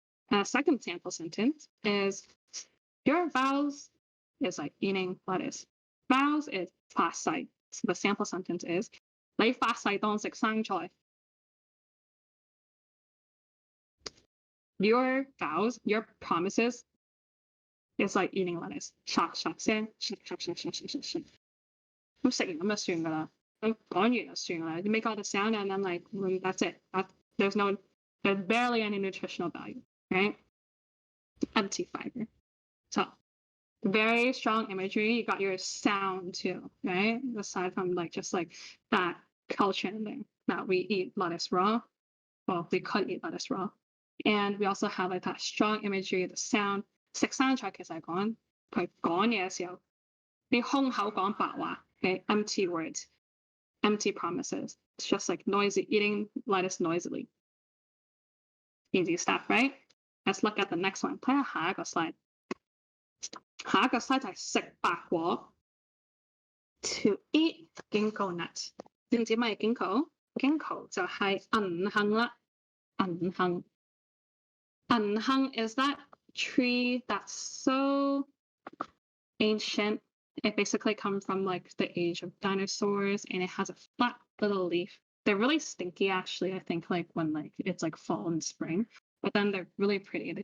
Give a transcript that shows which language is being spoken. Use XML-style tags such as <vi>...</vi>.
<en>And the second sample sentence is your vows is like eating lettuce. Vows is 發誓.So the sample sentence is</en> <yue>你發誓當食生菜.</yue> <en>Your vows, your promises is like eating lettuce.</en> <yue>唰唰聲，唰唰唰唰唰唰唰。咁食完咁就算㗎啦。咁講完就算㗎啦。</yue> <en>You make all the sound and then like that's it. There's barely any nutritional value, right? Empty fiber. So very strong imagery. You got your sound too, right? Aside from like just like that culture in there that we eat lettuce raw. Well, we could eat lettuce raw. And we also have like that strong imagery, the sound.</en> <yue>食生菜其實係講佢講嘢嘅時候，你空口講白話 okay?</yue> <en>Empty words, empty promises. It's just like noisy, eating lettuce noisily. Easy stuff, right? Let's look at the next one.</en> <yue>睇下下一個 slide. 下一個 slide 就係食白果</yue> <en>to eat ginkgo nut.</en> <yue>知唔知咩係 ginkgo？ginkgo 就係銀杏啦，銀杏。</yue> <en>銀杏 is that tree that's so ancient. It basically comes from like the age of dinosaurs, and it has a flat little leaf. They're really stinky actually, I think, like when like it's like fall and spring, but then they're really pretty.</en>